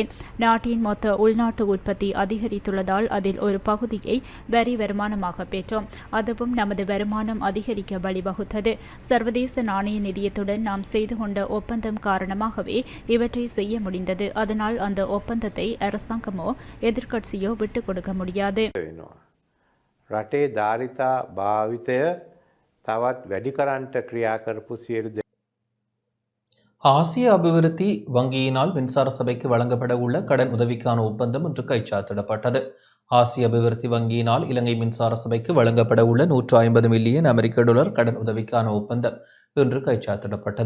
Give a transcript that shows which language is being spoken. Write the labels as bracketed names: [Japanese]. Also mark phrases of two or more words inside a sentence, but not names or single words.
[Tamil] நாட்டின் மொத்த உள்நாட்டு உற்பத்தி அதிகரித்துள்ளதால் அதில் ஒரு பகுதியை வரி வருமானமாக பெற்றோம். அதுவும் நமது வருமானம் அதிகரிக்க வழிவகுத்தது. சர்வதேச நாணய நிதியத்துடன் நாம் செய்து கொண்ட ஒப்பந்தம் காரணமாகவே இவற்றை செய்ய முடிந்தது. அதனால் அந்த ஒப்பந்தத்தை அரசாங்கமோ எதிர்க்கட்சியோ விட்டுக் கொடுக்க முடியாது. [Sinhala] රටේ ධාරිතා භාවිතය තවත් වැඩි කරන්නට ක්‍රියා කරපු සියලු [Tamil] ஆசிய அபிவிருத்தி வங்கியினால் மின்சார சபைக்கு வழங்கப்பட உள்ள கடன் உதவிக்கான ஒப்பந்தம் இன்று கைச்சாத்திடப்பட்டது. ஆசிய அபிவிருத்தி வங்கியினால் இலங்கை மின்சார சபைக்கு வழங்கப்பட உள்ள $150 மில்லியன் அமெரிக்க கடன் உதவிக்கான ஒப்பந்தம் இன்று கைச்சாத்திடப்பட்டது.